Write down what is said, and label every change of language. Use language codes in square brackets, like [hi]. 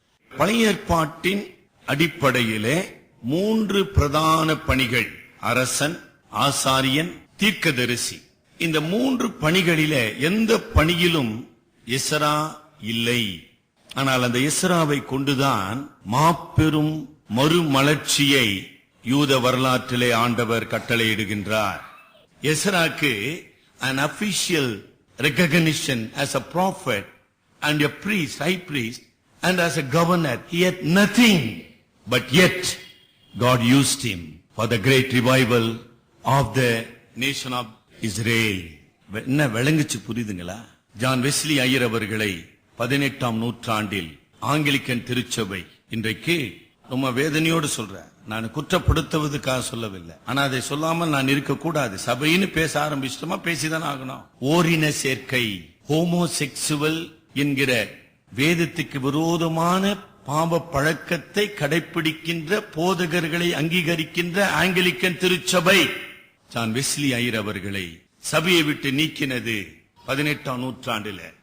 [ta] பழைய ஏற்பாட்டின் அடிப்படையிலே 3 பிரதான பணிகள்: அரசன், ஆசாரியன், தீர்க்கதரிசி. இந்த 3 பணிகளிலே எந்த பணியிலும் எஸ்ரா இல்லை. ஆனால் அந்த எஸ்ராவை கொண்டுதான் மாபெரும் மறுமலர்ச்சியை யூத வரலாற்றிலே ஆண்டவர் கட்டளையிடுகின்றார். [en] எஸ்ராக்கு an official recognition as a prophet and a priest, high priest, and as a governor. He had nothing, but yet God used him for the great revival of the nation of Israel. [ta] என்ன விளங்குச்சு புரியுதுங்களா? John Wesley Iyer அவர்களை 18ஆம் நூற்றாண்டில் Anglican திருச்சபை இன்றைக்கு ரொம்ப வேதனையோடு சொல்ற. நான் குற்றப்படுத்துவதற்காக சொல்லவில்லை, ஆனா அதை சொல்லாமல் நான் இருக்கக்கூடாது. சபைன்னு பேச ஆரம்பிச்சிட்டோமா பேசிதான் ஆகணும். ஓரின சேர்க்கை, ஹோமோசெக்சுவல் என்கிற வேதத்துக்கு விரோதமான பாவ பழக்கத்தை கடைபிடிக்கின்ற போதகர்களை அங்கீகரிக்கின்ற ஆங்கிலிக்கன் திருச்சபை ஜான் வெஸ்லி ஐயர் அவர்களை சபையை விட்டு நீக்கினது 18ஆம் நூற்றாண்டுல.